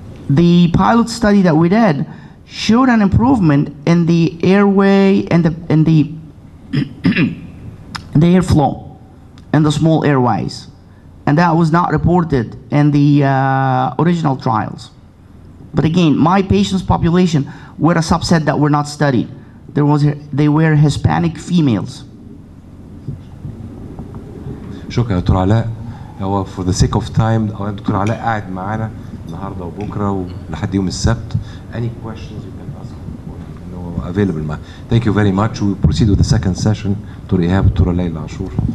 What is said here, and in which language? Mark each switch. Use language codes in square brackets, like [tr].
[en] The pilot study that we did showed an improvement in the airway and the airflow in the small airways, and that was not reported in the original trials. But again, my patients' population were a subset that were not studied. They were Hispanic females. [ar] شكرا يا دكتور علاء. هو [en] for the sake of time [ar] دكتور علاء قاعد معانا النهارده وبكره ولحد يوم السبت. [en] Any questions you can ask or available. Thank you very much. We proceed with the second session. Doctor إيهاب دكتورة ليلى عاشور.